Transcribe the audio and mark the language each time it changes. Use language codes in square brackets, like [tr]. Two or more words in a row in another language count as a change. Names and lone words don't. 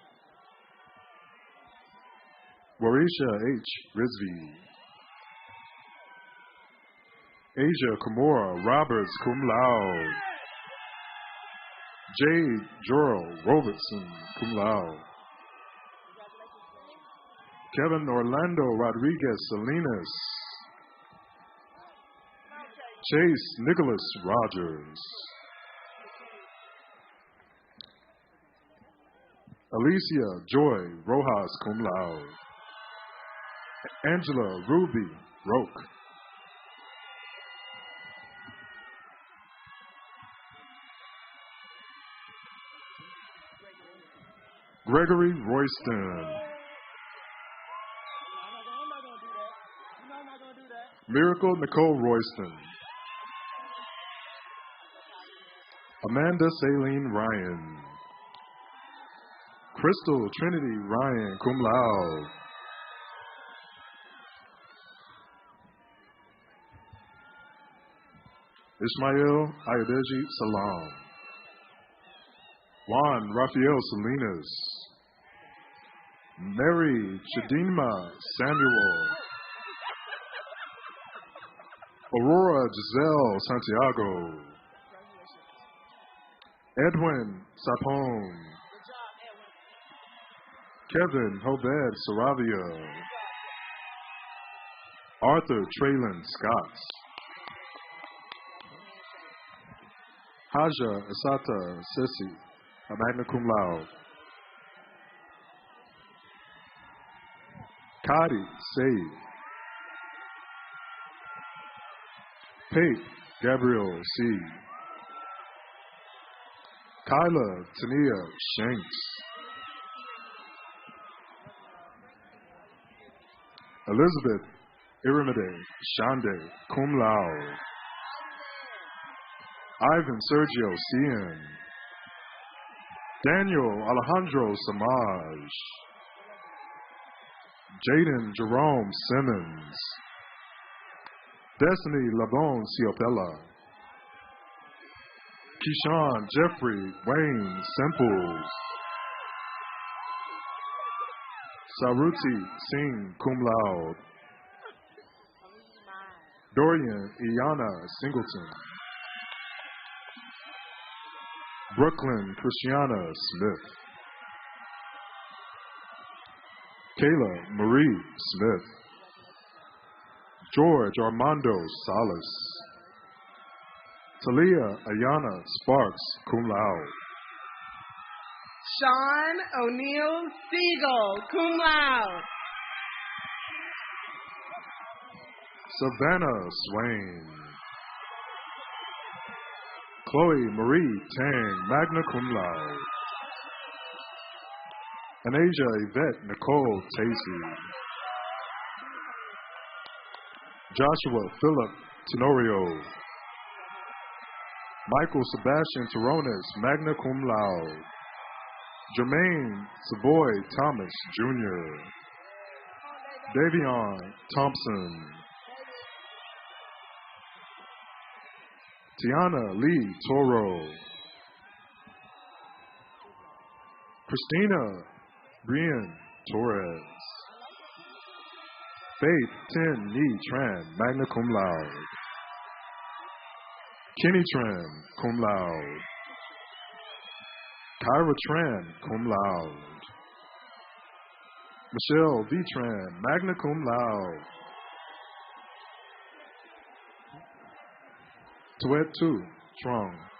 [en] Warisha H. Rizvi. Asia Kimura Roberts [la] cum laude. [en] Jade Jorrell Robertson, [la] cum laude. [en] Kevin Orlando Rodriguez Salinas. Chase Nicholas Rogers. Alicia Joy Rojas, [la] cum laude. [en] Angela Ruby Roque. Gregory Royston. Miracle Nicole Royston. Amanda Saline Ryan. Crystal Trinity Ryan, [la] cum laude. [en] Ishmael Ayodeji Salam. Juan Rafael Salinas. Mary Chidinma Samuel. Aurora Giselle Santiago. Edwin Sapone. Kevin Hobed Saravia. Arthur Traylon Scott. Haja Asata Sissi, [la] magna cum laude. [en] Kadi Say. Pate Gabriel C. Kyla Tania Shanks. Elizabeth Irimide Shande, [la] cum laude. [en] Ivan Sergio Cian. Daniel Alejandro Samaj. Jaden Jerome Simmons. Destiny Labone Ciopella. Keyshawn Jeffrey Wayne Simples. Saruti Singh, [la] cum laude. [en] Dorian Iana Singleton. Brooklyn Christiana Smith. Kayla Marie Smith. George Armando Salas. Talia Ayana Sparks, [la] cum laude. [en] Sean O'Neill Siegel, [la] cum laude. [en] Savannah Swain. Chloe Marie Tang, [la] magna cum laude. [en] Anasia Yvette Nicole Tacey. Joshua Philip Tenorio. Michael Sebastian Torones, [la] magna cum laude. [en] Jermaine Savoy Thomas Jr. Davion Thompson. Tiana Lee Toro. Christina Brian Torres. Faith Tin Ni Tran, [la] magna cum laude. [en] Kenny Tran, [la] cum laude. [en] Kyra Tran, [la] cum laude. [en] Michelle V. Tran, [la] magna cum laude. [en] Tuet Tu, Trong.